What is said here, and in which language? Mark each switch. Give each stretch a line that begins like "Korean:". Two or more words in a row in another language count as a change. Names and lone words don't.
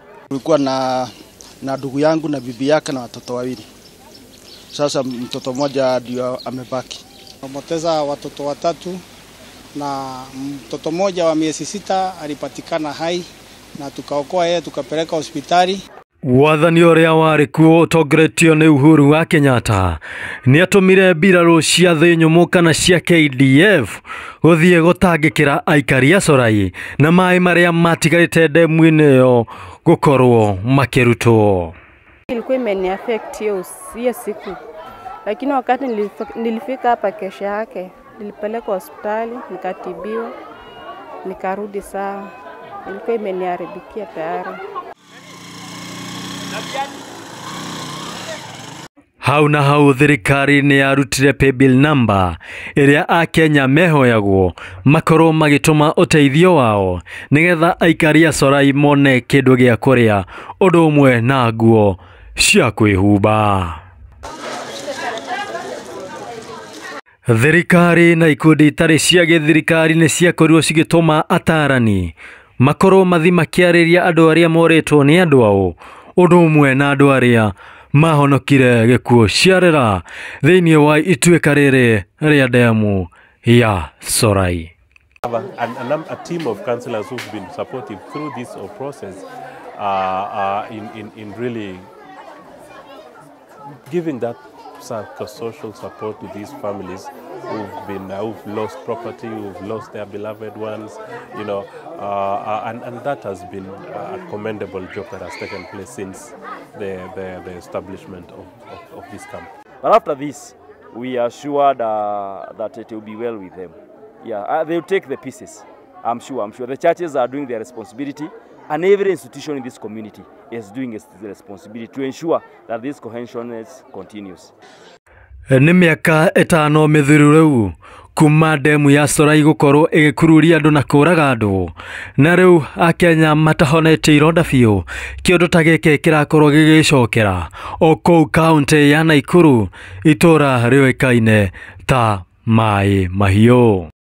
Swahili: Tulikuwa na ndugu yangu na bibi yake na watoto wawili. Sasa mtoto mmoja ndio amebaki. Tumepoteza watoto watatu. Na mtoto mmoja wa miezi 6 alipatikana hai na tukaokoa yeye tukapeleka hospitali.
Kikuyu: Wathani ũrĩa warĩ kuo ũtongoretio nĩ Uhuru wa Kenyatta nĩ atũmire mbirarũ cia thĩ nyũmũ kana cia KDF gũthiĩ gũtangĩkĩra aikari a Sorai na maĩ marĩa matigarĩte ndemu-inĩ ĩyo gũkorwo makĩrutwo.
Swahili: Ilikuwa imeniaffect hiyo siku, lakini wakati nilifika hapa kesho yake nilipelekwa hospitali, nikatibiwa, nikarudi sawa. Ilikuwa imeniharibikia tayari.
Kikuyu: Hau na hau thirikari nĩ yarutire
English: paybill number
Kikuyu: ĩrĩa Akenya mehoyagwo makorwo magĩtũma ũteithio wao nĩgetha aikari a Sorai mone kĩndũ gĩa kũrĩa ũndũ ũmwe na nguo cia kwĩhumba. Thirikari na ikundi itarĩ cia gĩthirikari nĩ ciakorirwo cigĩtũma atarani makorwo makĩarĩria andũ arĩa morĩtwo nĩ andũ ao, ũndũ ũmwe na andũ arĩa mahonokire gĩkuũ ciarĩra thĩinĩ wa ituĩka rĩrĩ rĩa ndemu ya Sorai.
English: A team of councillors who've been supportive through this process in really giving that social support to these families who've lost property, who've lost their beloved ones, you know, and that has been a commendable job that has taken place since the establishment of this camp. But after this, we are sure that it will be well with them. Yeah, they will take the pieces. I'm sure. The churches are doing their responsibility, and every institution in this community is doing its responsibility to ensure that this cohesiveness continues.
Kikuyu: Nĩ mĩaka 5 mĩthiru rĩu kuma ndemu ya Solai gũkorwo ĩgĩkururia andũ na kũraga andũ, na rĩu Akenya matahonete ironda biũ. Kĩũndũ ta gĩkĩ kĩrakorwo gĩgĩcokera o kũu kaunti ya Nakuru, itũra rĩũĩkaine ta Mai Mahiũ.